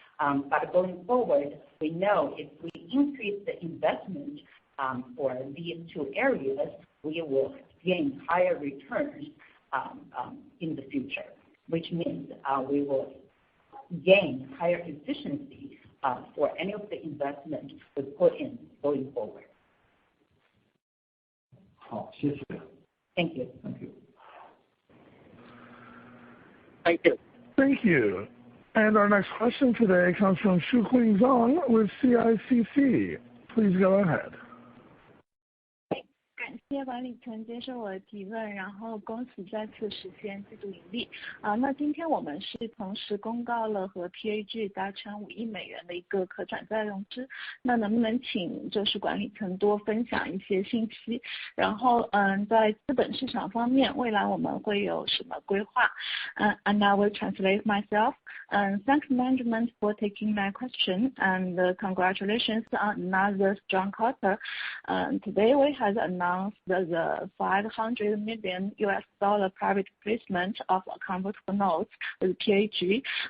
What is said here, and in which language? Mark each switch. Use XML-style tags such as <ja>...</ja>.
<en>But going forward, we know if we increase the investment for these two areas, we will gain higher returns in the future, which means we will gain higher efficiency for any of the investment we put in going forward.</en> <zh>好，谢谢。</zh> <en>Thank you. Thank you. Thank you. Thank you. And our next question today comes from Shuqing Zhang with CICC. Please go ahead.</en> <zh>感谢管理层接受我的提问，然后恭喜再次实现季度盈利。那今天我们是同时公告了和 PAG 达成5亿美元的一个可转债融资，那能不能请就是管理层多分享一些信息？然后在资本市场方面，未来我们会有什么规划？ And I will translate myself.</zh> <en>Thanks management for taking my question, and congratulations on another strong quarter. Today we have announced the $500 million private placement of convertible notes with PAG.</en>